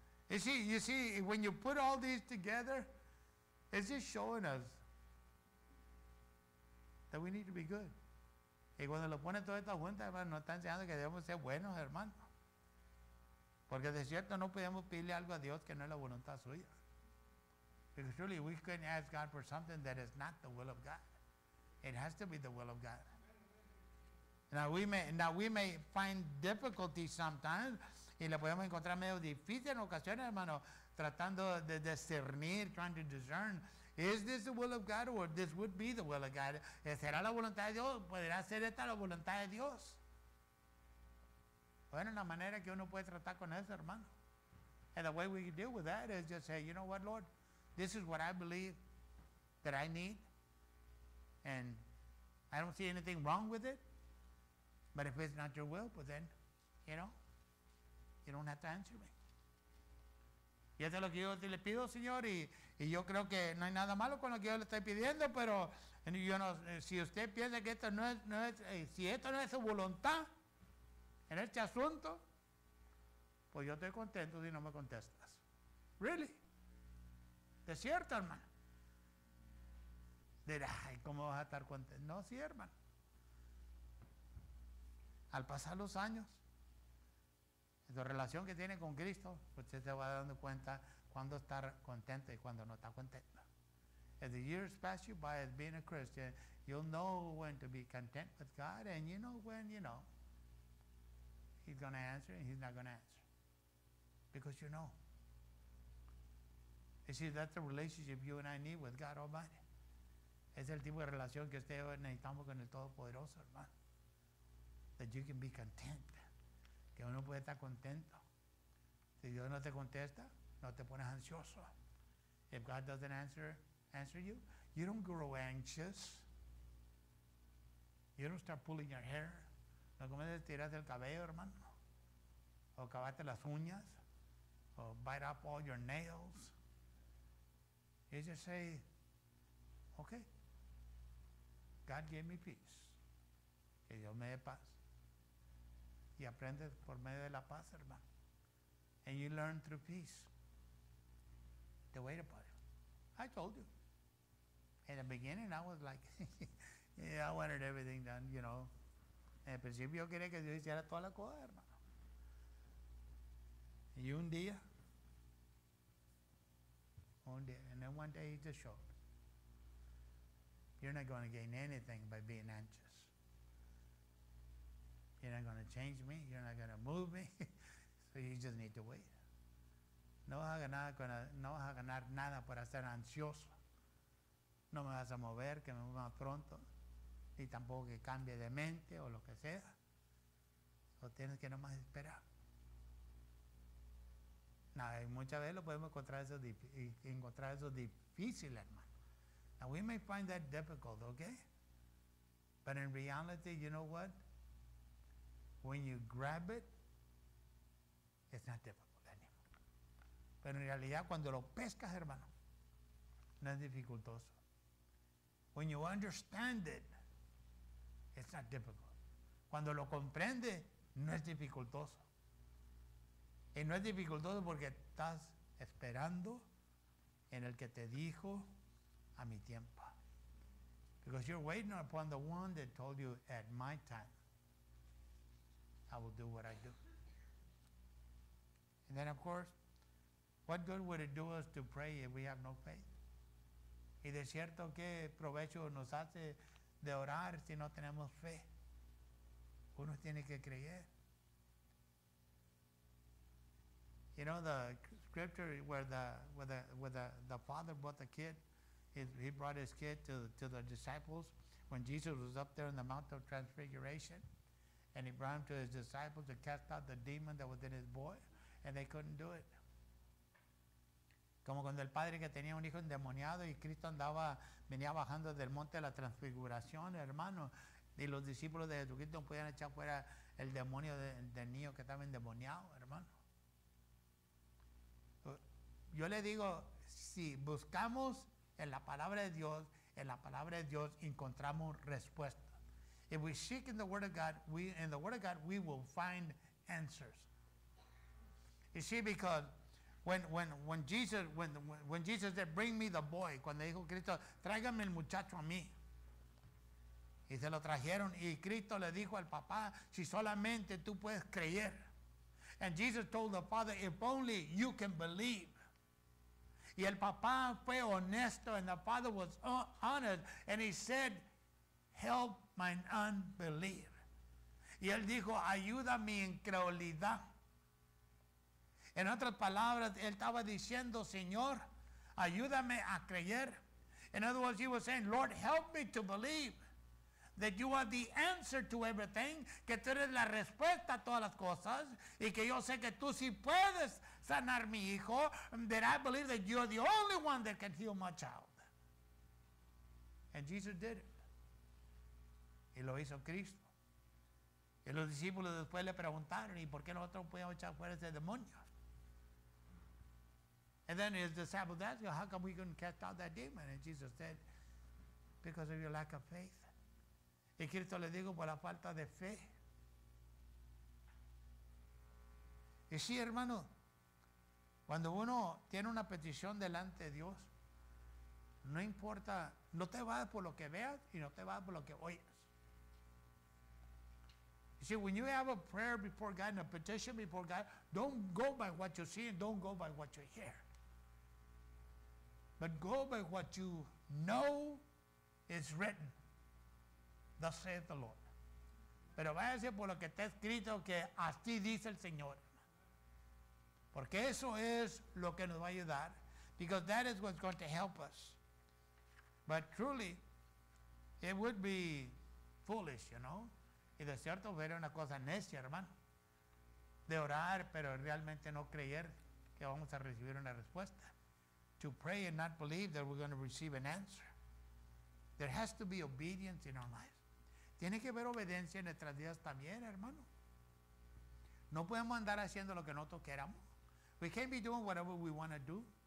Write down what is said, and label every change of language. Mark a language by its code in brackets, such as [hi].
[en] You see, when you put all these together, it's just showing us that we need to be good. [es] Y cuando lo pone toda esta junta, hermano, nos está enseñando que debemos ser buenos, hermano. Porque de cierto no podemos pedirle algo a Dios que no es la voluntad suya. [en] Because truly we couldn't ask God for something that is not the will of God. It has to be the will of God. Now we may find difficulty sometimes, [es] y le podemos encontrar medio difícil en ocasiones, hermano, tratando de discernir, [en] trying to discern. Is this the will of God, or this would be the will of God? [es] ¿Será la voluntad de Dios? ¿Podrá ser esta la voluntad de Dios? Bueno, la manera que uno puede tratar con eso, hermano. [en] And the way we deal with that is just say, you know what, Lord? This is what I believe that I need. And I don't see anything wrong with it. But if it's not your will, pues then, you know, you don't have to answer me. [es] Y eso es lo que yo le pido, Señor, y yo creo que no hay nada malo con lo que yo le estoy pidiendo, pero yo no, si usted piensa que esto si esto no es su voluntad en este asunto, pues yo estoy contento si no me contestas. [en] Really? [es] ¿Es cierto, hermano? Dirá, ay, ¿cómo vas a estar contento? No, sí, hermano. Al pasar los años, la relación que tiene con Cristo, usted se va dando cuenta cuando está contento y cuando no está contento. [en] As the years pass you by as being a Christian, you'll know when to be content with God, and you know when, He's going to answer and He's not going to answer. Because you know. You see, that's the relationship you and I need with God Almighty. [es] Es el tipo de relación que usted necesitamos con el Todopoderoso, hermano. [en] That you can be content. [es] Que uno puede estar contento. Si Dios no te contesta, no te pones ansioso. [en] If God doesn't answer you, you don't grow anxious. You don't start pulling your hair. [es] No comienzas a tirarte el cabello, hermano. O cavarte las uñas. O [en] bite up all your nails. You just say, okay, God gave me peace. [es] Que Dios me dé paz. Y aprendes por medio de la paz, hermano. [en] And you learn through peace to wait upon Him. I told you. In the beginning, I was like, yeah, I wanted everything done, [es] En el principio yo quería que Dios hiciera toda la cosa, hermano. Y un día, [en] and then one day He just showed. You're not going to gain anything by being anxious. You're not going to change me. You're not going to move me. So you just need to wait. [es] No vas a ganar nada por estar ansioso. No me vas a mover, que me mueva pronto. Ni tampoco que cambie de mente o lo que sea. O tienes que nomás esperar. Y muchas veces lo podemos encontrar eso difícil, hermano. [en] Now we may find that difficult, okay? But in reality, you know what? When you grab it, it's not difficult anymore. [es] Pero en realidad cuando lo pescas, hermano, no es dificultoso. [en] When you understand it, it's not difficult. [es] Cuando lo comprende, no es dificultoso. Y no es dificultoso porque estás esperando en el que te dijo a mi tiempo. [en] Because you're waiting upon the one that told you at my time, I will do what I do. And then, of course, what good would it do us to pray if we have no faith? [es] Y de cierto, ¿qué provecho nos hace de orar si no tenemos fe? Uno tiene que creer. [en] You know the scripture where the father brought the kid, he brought his kid to the disciples when Jesus was up there in the Mount of Transfiguration, and he brought him to his disciples to cast out the demon that was in his boy, and they couldn't do it. [es] Como cuando el padre que tenía un hijo endemoniado y Cristo venía bajando del monte de la transfiguración, hermano, y los discípulos de Jesucristo no podían echar fuera el demonio del niño que estaba endemoniado, hermano. Yo le digo, si buscamos en la palabra de Dios encontramos respuesta. [en] If we seek in the Word of God, we will find answers. You see, because when Jesus said, bring me the boy, [es] cuando dijo Cristo, tráigame el muchacho a mí. Y se lo trajeron y Cristo le dijo al papá, si solamente tú puedes creer. [en] And Jesus told the father, if only you can believe. [es] Y el papá fue honesto, [en] and the father was honest, and he said, help my unbelief. [es] Y él dijo, ayuda mi incredulidad. En otras palabras, él estaba diciendo, Señor, ayúdame a creer. [en] In other words, he was saying, Lord, help me to believe that you are the answer to everything, [es] que tú eres la respuesta a todas las cosas, [en] y que yo sé que tú sí puedes sanar mi hijo, that I believe that you're the only one that can heal my child. And Jesus did it. [es] Y lo hizo Cristo. Y los discípulos después le preguntaron, ¿y por qué nosotros podíamos echar fuera ese demonio? [en] And then his disciples asked, how come we couldn't cast out that demon? And Jesus said, because of your lack of faith. [es] Y Cristo le dijo, por la falta de fe. Y sí, hermano, cuando uno tiene una petición delante de Dios, no importa, no te vas por lo que veas y no te vas por lo que oyes. [en] You see, when you have a prayer before God and a petition before God, don't go by what you see and don't go by what you hear. But go by what you know is written. Thus saith the Lord. [es] Pero váyase por lo que está escrito, que así dice el Señor. Porque eso es lo que nos va a ayudar. [en] Because that is what's going to help us. But truly, it would be foolish, you know. [es] Y de cierto fuera una cosa necia, hermano. De orar, pero realmente no creer que vamos a recibir una respuesta. [en] To pray and not believe that we're going to receive an answer. There has to be obedience in our lives. [es] Tiene que haber obediencia en nuestras vidas también, hermano. No podemos andar haciendo lo que nosotros queramos. [en] We can't be doing whatever we want to do.